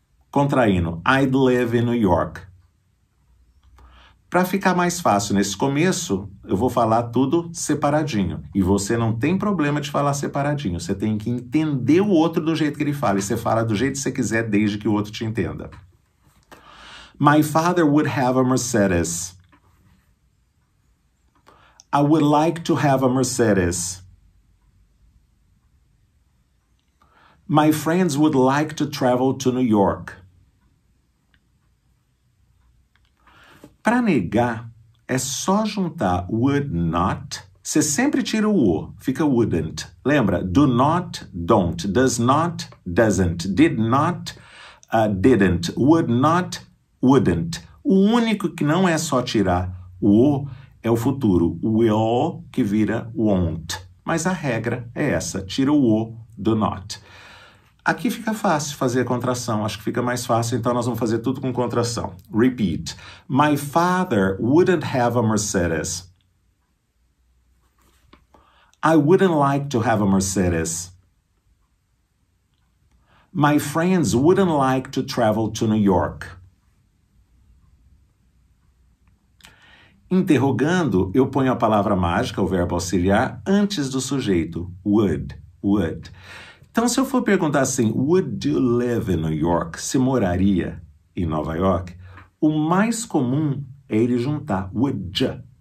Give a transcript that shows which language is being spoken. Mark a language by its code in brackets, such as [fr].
[pt] Contraindo, [en] I'd live in New York. [pt] Para ficar mais fácil nesse começo, eu vou falar tudo separadinho. E você não tem problema de falar separadinho. Você tem que entender o outro do jeito que ele fala. E você fala do jeito que você quiser, desde que o outro te entenda. [en] My father would have a Mercedes. I would like to have a Mercedes. My friends would like to travel to New York. [pt] Para negar, é só juntar would not. Você sempre tira o O, fica wouldn't. Lembra? [en] Do not, don't. Does not, doesn't. Did not, didn't. Would not, wouldn't. [pt] O único que não é só tirar o O é o futuro. Will, que vira won't. Mas a regra é essa. Tira o O do not. Aqui fica fácil fazer a contração, acho que fica mais fácil, então nós vamos fazer tudo com contração. [en] Repeat. My father wouldn't have a Mercedes. I wouldn't like to have a Mercedes. My friends wouldn't like to travel to New York. [pt] Interrogando, eu ponho a palavra mágica, o verbo auxiliar, antes do sujeito. [en] Would, would. [pt] Então, se eu for perguntar assim, [en] would you live in New York? [pt] Se moraria em Nova York? O mais comum é ele juntar would ya,